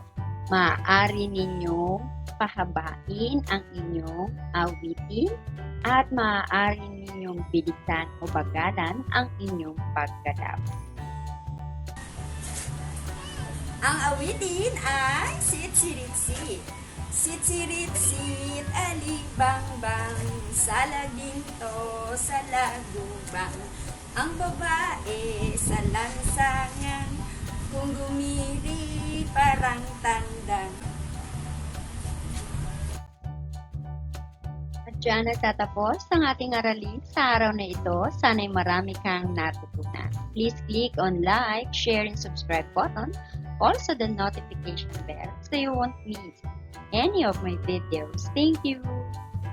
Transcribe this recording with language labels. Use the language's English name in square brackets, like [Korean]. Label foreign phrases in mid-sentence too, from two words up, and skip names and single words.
[Filipino] Maaari ninyong pahabain ang inyong awitin at maaari ninyong bilisan o bagalan ang inyong paggalaw. Ang awitin ay sit-sirit-sit. Sit-sirit-sit, alibangbang, sa laging to, sa lagubang. Ang babae sa lansangan, kung gumiri parang tandang. At dyan nagtatapos ang ating aralin sa araw na ito. Sana'y marami kang natutunan. [English] Please click on like, share, and subscribe button. Also the notification bell so you won't miss any of my videos. Thank you!